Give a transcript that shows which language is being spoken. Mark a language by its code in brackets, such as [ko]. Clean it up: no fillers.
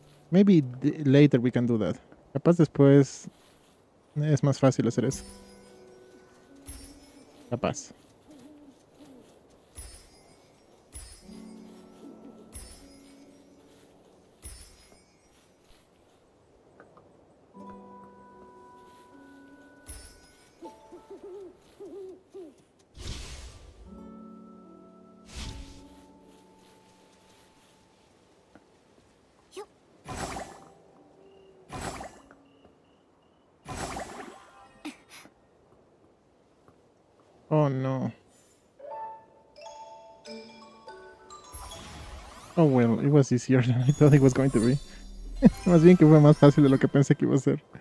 [en] Maybe later we can do that. [es] Capaz después es más fácil hacer eso. Capaz. [en] Oh no. Oh well, it was easier than I thought it was going to be. [es] Más bien que fue más fácil de lo que pensé que iba a ser.